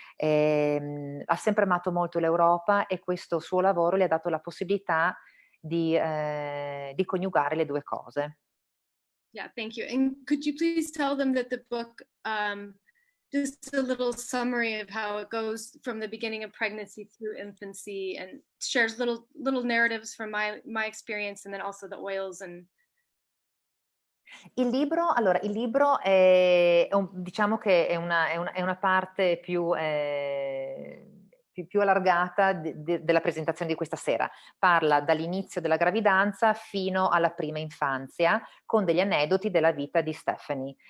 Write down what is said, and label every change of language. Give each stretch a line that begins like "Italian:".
Italian: Ha sempre amato molto l'Europa e questo suo lavoro le ha dato la possibilità di coniugare le due cose.
English: Yeah, thank you. And could you please tell them that the book, just a little summary of how it goes from the beginning of pregnancy through infancy, and shares little narratives from my experience, and then also the oils and.
Italian: Il libro è diciamo che è una parte più allargata della presentazione di questa sera. Parla dall'inizio della gravidanza fino alla prima infanzia, con degli aneddoti della vita di Stephanie.